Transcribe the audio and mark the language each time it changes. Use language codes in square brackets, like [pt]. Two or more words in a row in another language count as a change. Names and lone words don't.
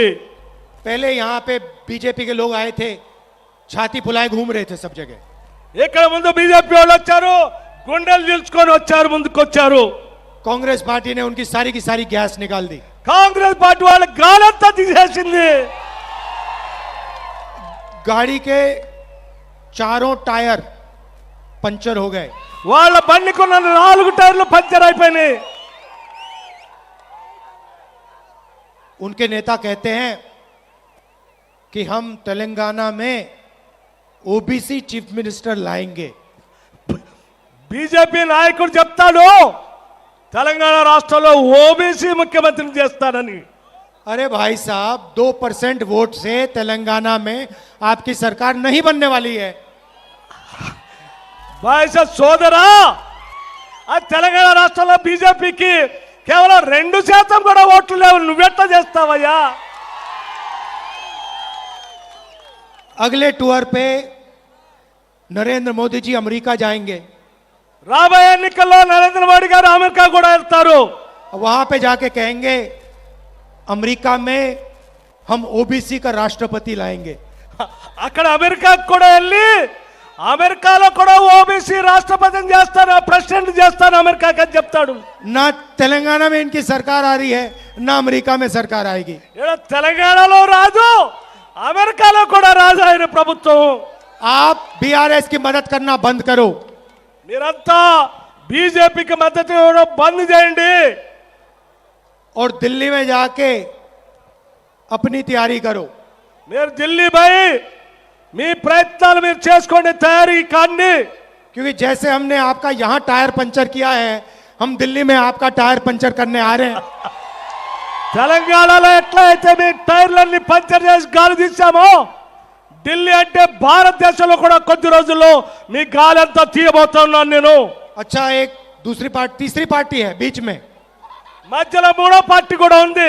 [hi] पहले यहाँ पे बीजेपी के लोग आए थे, छाती फुलाए घूम रहे थे सब जगह. [te] ఇక్కడ ముందు బీజేపీ వాళ్ళు వచ్చారు, గుండెలు చీల్చుకొని వచ్చారు, ముందుకొచ్చారు. [hi] कांग्रेस पार्टी ने उनकी सारी की सारी गैस निकाल दी. [te] కాంగ్రెస్ పార్టీ వాళ్ళ గాలంతా తీసేసింది. [hi] गाड़ी के चारों टायर पंचर हो गए. [te] వాళ్ళ బండికున్న 4 టైర్లు పంచర్ అయిపోయినాయి. [hi] उनके नेता कहते हैं कि हम तेलंगाना में ओबीसी [en] chief minister [hi] लाएंगे. [te] బీజేపీ నాయకుడు చెప్తాడు తెలంగాణ రాష్ట్రంలో ఓబీసీ ముఖ్యమంత్రిని చేస్తానని. [hi] अरे भाई साहब 2% वोट से तेलंगाना में आपकी सरकार नहीं बनने वाली है. [te] బాయ్స సోదరా, ఆ తెలంగాణ రాష్ట్రంలో బీజేపీకి కేవలం 2% కూడా ఓట్లు లేవు. నువ్వెట్లా చేస్తావయ్యా? [hi] अगले टूर पे नरेंद्र मोदी जी अमेरिका जाएंगे. [te] రాబోయే ఎన్నికల్లో నరేంద్ర మోడీ గారు అమెరికా కూడా వెళ్తారు. [hi] वहां पे जाके कहेंगे अमेरिका में हम ओबीसी का राष्ट्रपति लाएंगे. [te] అక్కడ అమెరికాకు కూడా వెళ్ళి అమెరికాలో కూడా ఓబీసీ రాష్ట్రపతిని చేస్తాను, ప్రెసిడెంట్ చేస్తాను అమెరికాకి అని చెప్తాడు. [hi] ना तेलंगाना में इनकी सरकार आ रही है, ना अमेरिका में सरकार आएगी. [te] ఇక్కడ తెలంగాణలో రాదు, అమెరికాలో కూడా రాదు ఆయన ప్రభుత్వం. [hi] आप बीआरएस की मदद करना बंद करो. [te] మీరంతా బీజేపీకి మద్దతు ఇవ్వడం బంద్ చేయండి. [hi] और दिल्ली में जाके अपनी तैयारी करो. [te] మీరు ఢిల్లీ పోయి మీ ప్రయత్నాలు మీరు చేసుకోండి, తయారీ కాండి. [hi] क्योंकि जैसे हमने आपका यहां टायर पंचर किया है, हम दिल्ली में आपका टायर पंचर करने आ रहे हैं. [te] తెలంగాణలో ఎట్లా అయితే మీ టైర్లన్నీ పంచర్ చేసి గాలి తీసామో, ఢిల్లీ అంటే భారతదేశంలో కూడా కొద్ది రోజుల్లో మీ గాలి అంతా తీయబోతున్నాను నేను. [hi] अच्छा, एक दूसरी पार्टी, तीसरी पार्टी है बीच में, [te] మధ్యలో 3వ పార్టీ కూడా ఉంది,